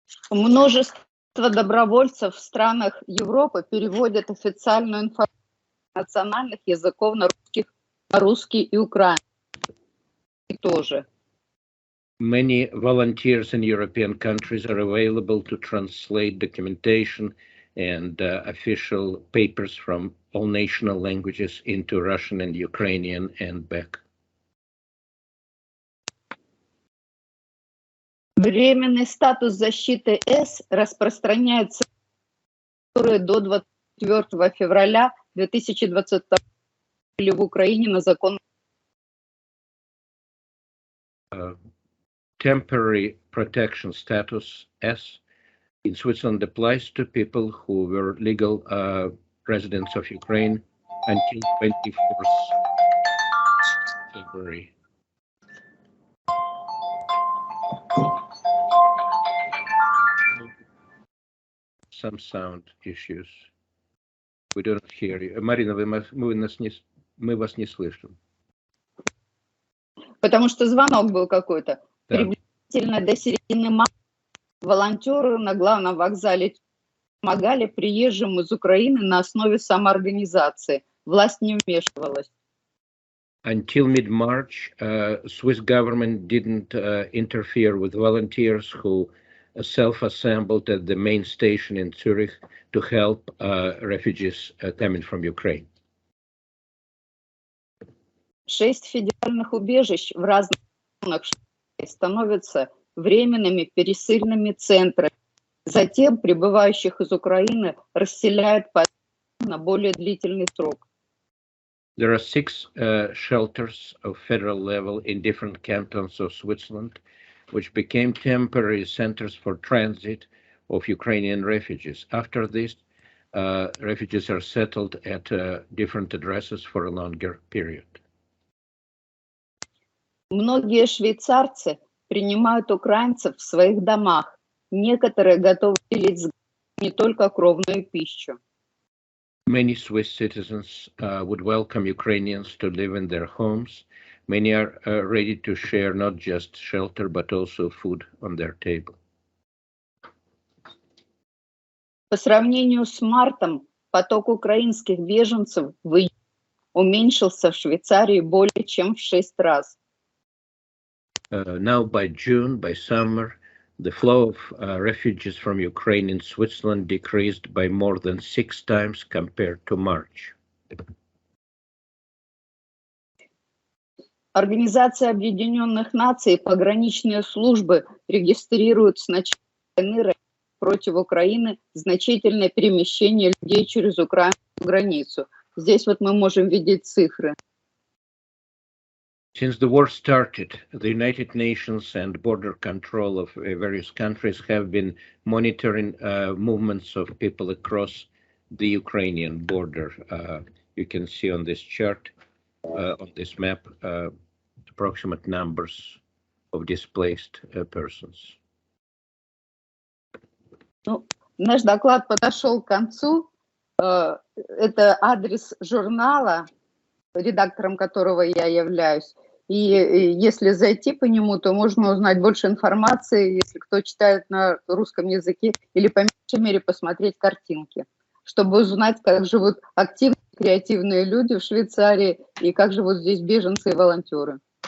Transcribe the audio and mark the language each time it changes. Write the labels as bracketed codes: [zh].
[ru] Множество добровольцев в странах Европы переводят официальную информацию национальных языков на русский и украинский тоже. [en] Many volunteers in European countries are available to translate documentation and official papers from all national languages into Russian and Ukrainian and back. [ru] Временный статус защиты С распространяется до 24 февраля 2022 года в Украине на закон. [en] Temporary protection status S in Switzerland applies to people who were legal residents of Ukraine until 24th February. some sound issues. We don't hear you. [ru] Марина, мы вас не слышим. Потому что звонок был какой-то. Да. Приблизительно до середины марта волонтеры на главном вокзале помогали приезжим из Украины на основе самоорганизации. Власть не вмешивалась. [en] Until mid-March, Swiss government didn't interfere with volunteers who self-assembled at the main station in Zurich to help refugees coming from Ukraine. [ru] 6 федеральных убежищ в разных регионах становятся временными пересыльными центрами. Затем прибывающих из Украины расселяют на более длительный срок. [en] There are 6 shelters of federal level in different cantons of Switzerland, which became temporary centers for transit of Ukrainian refugees. After this, refugees are settled at different addresses for a longer period. [ru] Многие швейцарцы принимают украинцев в своих домах. Некоторые готовы делить не только кровную пищу. [en] Many Swiss citizens would welcome Ukrainians to live in their homes. Many are ready to share not just shelter, but also food on their table. [ru] По сравнению с мартом, поток украинских беженцев в июне уменьшился в Швейцарии более чем в 6 раз. [en] Now by June, by summer, the flow of refugees from Ukraine in Switzerland decreased by more than 6 times compared to March. [ru] Организация Объединенных Наций пограничные службы регистрируют с начала войны против Украины значительное перемещение людей через украинскую границу. Здесь вот мы можем видеть цифры. [en] Since the war started, the United Nations and border control of various countries have been monitoring movements of people across the Ukrainian border. You can see on this chart, on this map, approximate numbers of displaced persons. [ru] Ну, наш доклад подошел к концу. Это адрес журнала, редактором которого я являюсь. И если зайти по нему, то можно узнать больше информации, если кто читает на русском языке, или по меньшей мере посмотреть картинки, чтобы узнать, как живут активные, креативные люди в Швейцарии и как живут здесь беженцы и волонтеры.